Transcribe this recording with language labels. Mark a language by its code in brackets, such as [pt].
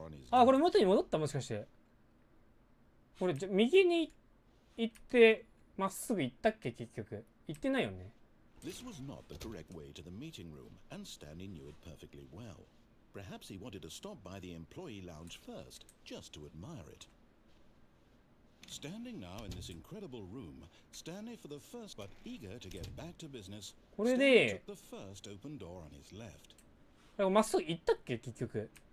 [ja] これ元に戻ったもしかして。これ、右に行って、まっすぐ行ったっけ、結局。行ってないよね。 [en] This was not the correct way to the meeting room, and Stanley knew it perfectly well. Perhaps he wanted to stop by the employee lounge first, just to admire it. Standing now in this incredible room, Stanley for the first but eager to get back to business, Stanley took the first open door on his left. [ja] まっすぐ行ったっけ結局。